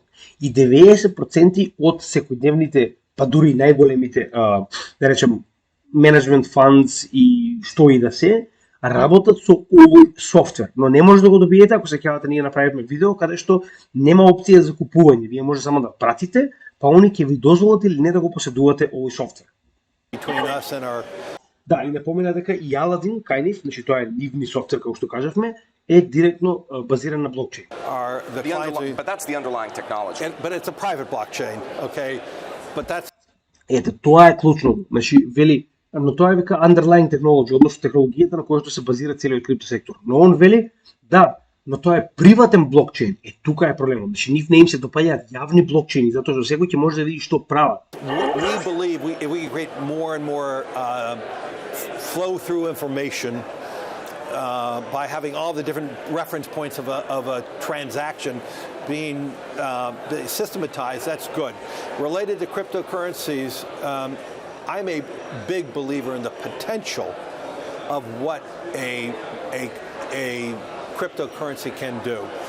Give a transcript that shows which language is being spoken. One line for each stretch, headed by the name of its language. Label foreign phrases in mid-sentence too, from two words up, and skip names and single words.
Macedonian: И 90% од секојдневните, па дури најголемите, да речем,
English: management funds
Macedonian: и што и да се, работат со овој софтвер, но не може да го добиете ако се сеќавате ние направивме видео каде што нема опција за купување. Вие може само да пратите, па они ќе ви дозволат или не да го поседувате овој софтвер. Да, и напомена дека и Aladdin, кај значи тоа е нивни софтвер како што кажавме, е директно базиран на блокчейн.
English: But that's the underlying technology. But it's a private blockchain, okay? But that's
Macedonian: Ете, тоа е клучно. Значи, вели, но тоа е вика
English: underlying technology,
Macedonian: односно технологијата на која што се базира целиот криптосектор. Но он вели, да, но тоа е приватен блокчейн. Е, тука е проблемот. Значи, нив не им се допаѓаат јавни блокчейни, затоа што секој ќе може да види што прават.
English: we believe we create more and more flow through information by having all the different reference points of a transaction being systematized, that's good. Related to cryptocurrencies, I'm a big believer in the potential of what a cryptocurrency can do.